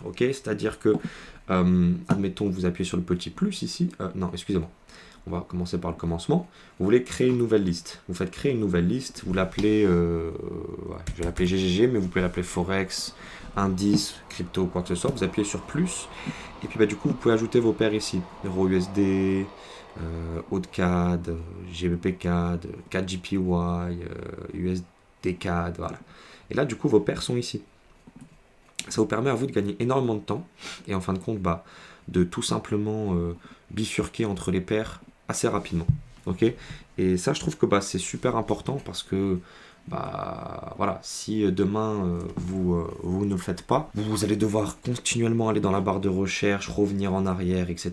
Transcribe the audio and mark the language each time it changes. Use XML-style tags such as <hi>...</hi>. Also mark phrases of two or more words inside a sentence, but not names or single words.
<fr>Ok, c'est-à-dire que, admettons, vous appuyez sur le petit plus ici. Non, excusez-moi. On va commencer par le commencement. Vous voulez créer une nouvelle liste. Vous faites créer une nouvelle liste. Vous l'appelez, je vais l'appeler GGG, mais vous pouvez l'appeler Forex, Indice, Crypto, quoi que ce soit. Vous appuyez sur plus. Et puis du coup, vous pouvez ajouter vos paires ici. EURUSD, AUD-CAD, GBP-CAD, CAD-JPY, USD-CAD, voilà. Et là, du coup, vos paires sont ici. Ça vous permet à vous de gagner énormément de temps et en fin de compte, de tout simplement bifurquer entre les paires assez rapidement. Ok. Et ça, je trouve que c'est super important parce que bah voilà, si demain vous ne le faites pas, vous allez devoir continuellement aller dans la barre de recherche, revenir en arrière, etc.</fr>